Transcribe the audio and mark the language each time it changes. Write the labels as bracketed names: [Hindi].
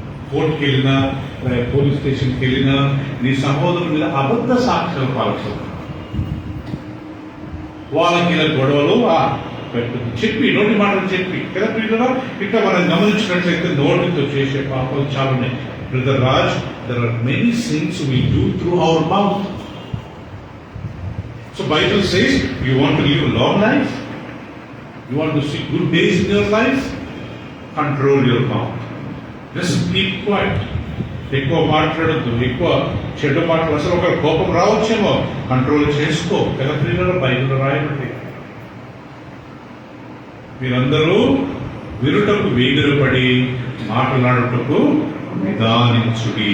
[Telugu] కోర్టుకి వెళ్ళినా, పోలీస్ స్టేషన్కి వెళ్ళినా నీ సహోదరుని మీద అబద్ధ సాక్ష్యాలు పలకవద్దు. వాళ్ళకి ఇలా గొడవలు చెప్పి, నోటి మాటలు చెప్పి కదా పిల్లలు. ఇట్లా మనం గమనించినట్లయితే నోటితో చేసే పాపాలు చాలా ఉన్నాయి. [English] Brother Raj, there are many sins we do through our mouth. So Bible says, you want to live a long life, you want to see good days in your life, control your mouth. Just keep quiet. [Telugu] ఎక్కువ మాట్లాడద్దు, ఎక్కువ చెడు మాటలు. అసలు ఒక కోపం రావచ్చేమో, control చేసుకో కదా పిల్లలు. బైబిల్లో రాయబడి మీరందరూ వినుటకు వేగిరపడి మాట్లాడుటకు నిదానించుడి.